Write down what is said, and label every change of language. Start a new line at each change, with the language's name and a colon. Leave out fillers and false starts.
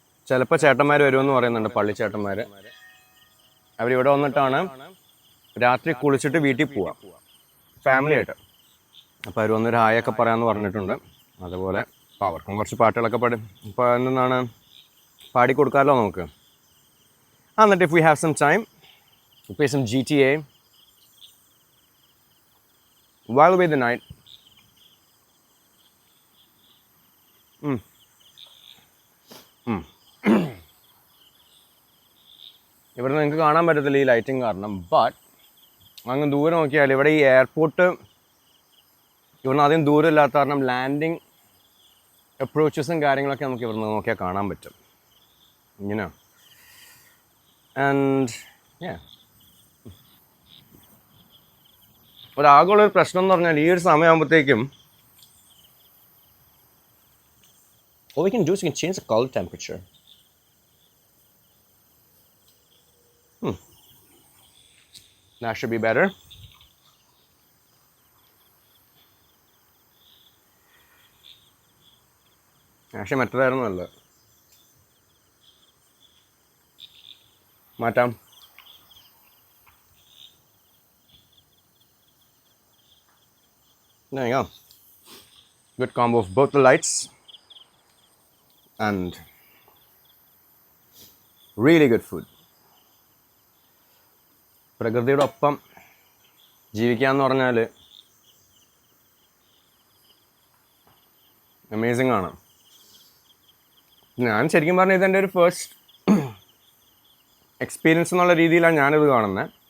Malayalam: ചിലപ്പോൾ ചേട്ടന്മാർ വരുമെന്ന് പറയുന്നുണ്ട്, പള്ളി ചേട്ടന്മാർ. അവരിവിടെ വന്നിട്ടാണ് രാത്രി കുളിച്ചിട്ട് വീട്ടിൽ പോവാം ഫാമിലി ആയിട്ട്. അപ്പോൾ അവർ വന്നൊരു ഹായൊക്കെ പറയാമെന്ന് പറഞ്ഞിട്ടുണ്ട്. അതുപോലെ അവർക്കും കുറച്ച് പാട്ടുകളൊക്കെ ഇപ്പോൾ എന്താണ് പാടിക്കൊടുക്കാമല്ലോ നമുക്ക്. എന്നിട്ട്
English: If we have some time play some GTA while away the night.
Malayalam: ഇവിടെ നിങ്ങൾക്ക് കാണാൻ പറ്റത്തില്ല ഈ ലൈറ്റിങ് കാരണം. ബട്ട് അങ്ങ് ദൂരെ നോക്കിയാൽ ഇവിടെ ഈ എയർപോർട്ട് ഇവിടുന്ന് അധികം ദൂരമില്ലാത്ത കാരണം ലാൻഡിങ് അപ്രോച്ചസും കാര്യങ്ങളൊക്കെ നമുക്ക് ഇവിടുന്ന് നോക്കിയാൽ കാണാൻ പറ്റും ഇങ്ങനെ. ആൻഡ് ഒരാകെയുള്ളൊരു പ്രശ്നം എന്ന് പറഞ്ഞാൽ ഈ ഒരു സമയമാകുമ്പോഴത്തേക്കും
English: what we can do is we can change the color temperature. That should be better.
Malayalam: Actually മറ്റേതായിരുന്നു നല്ലത്. മാറ്റാം.
English: There you go. Good combo of both the lights and really good food.
Malayalam: പ്രകൃതിയുടെ ഒപ്പം ജീവിക്കാന്ന് പറഞ്ഞാൽ അമേസിംഗ് ആണ്. ഞാൻ ശരിക്കും പറഞ്ഞാൽ ഇതെൻ്റെ ഒരു ഫസ്റ്റ് എക്സ്പീരിയൻസ് എന്നുള്ള രീതിയിലാണ് ഞാനിത് കാണുന്നത്.